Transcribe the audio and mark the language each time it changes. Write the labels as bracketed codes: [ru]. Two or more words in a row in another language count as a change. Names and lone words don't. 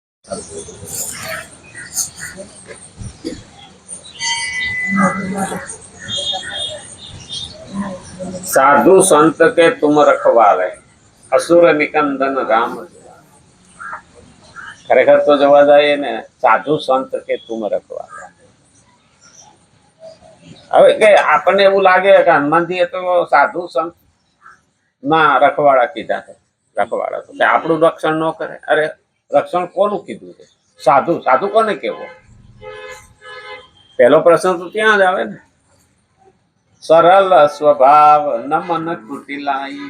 [awa] साधु संत के तुम रखवाले, असुर निकंदन राम। [gu] ખરેખર તો જવા જાએ ને [awa] साधु संत के तुम रखवाले। [gu] હવે કે આપણને એવું લાગે કે હનુમાનજી એ તો સાધુ સંત ના રખવાડા કીધા છે, રખવાડા તો આપણું રક્ષણ ન કરે. અરે રક્ષણ કોનું કીધું છે? સાધુ. સાધુ કોને કેવો? પહેલો પ્રશ્ન તો ત્યાં જ આવે ને. [awa] सरल स्वभाव न मन कुटिलाई.